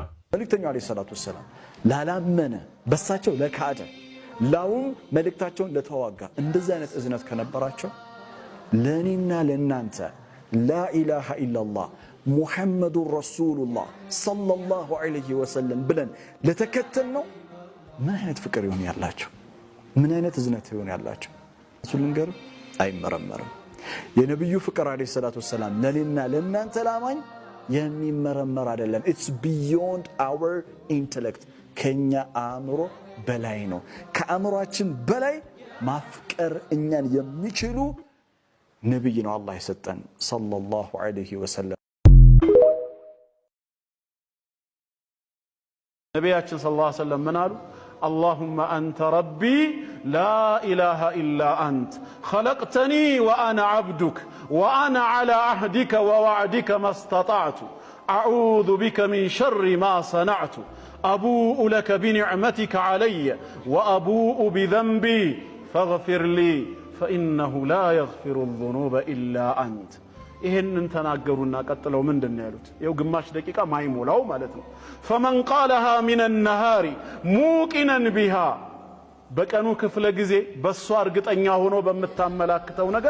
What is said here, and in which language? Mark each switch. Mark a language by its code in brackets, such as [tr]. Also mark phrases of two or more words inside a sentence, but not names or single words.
[am] መልእክተኛው [ar] عليه الصلاة والسلام [am] ላላመነ በሳቸው ለካደ ላውም መልእክታቸውን ለተዋጋ እንደዚህ አይነት እዝነት ከነበራቸው ለኔና ለናንተ [ar] لا إله إلا الله محمد رسول الله صلى الله عليه وسلم [am] ብለን ለተከተልነው ምን አይነት ፍቅር ይሆን ያላቸው? ምን አይነት እዝነት ይሆን ያላቸው? እሱ ልንገር አይመረመርም። የነብዩ ፍቅር [ar] عليه الصلاة والسلام [am] ለኔና ለናንተ ላማኝ የሚመረመር አይደለም። [en] it's beyond our intellect [am] ከኛ አእምሮ በላይ ነው። ከአእምሮአችን በላይ ማፍቀር እኛን የሚችሉ ነብይ ነው አላህ የሰጠን [ar] صلى الله عليه وسلم። [am] ነብያችን [ar] صلى الله عليه وسلم [am] ምን አሉ? [ar] اللهم أنت ربي لا إله إلا أنت خلقتني وأنا عبدك وأنا على عهدك ووعدك ما استطعت أعوذ بك من شر ما صنعت أبوء لك بنعمتك علي وأبوء بذنبي فاغفر لي فإنه لا يغفر الذنوب إلا أنت. [am] ይሄንን ተናገሩና ቀጥለው ምንድነው ያሉት? ይው ግማሽ ደቂቃ ማይሞላው ማለት ነው። [ar] فمن قالها من النهار موقنا بها [am] በቀኑ ክፍለ ጊዜ በሷ እርግጠኛ ሆኖ በመታመላክተው ነገር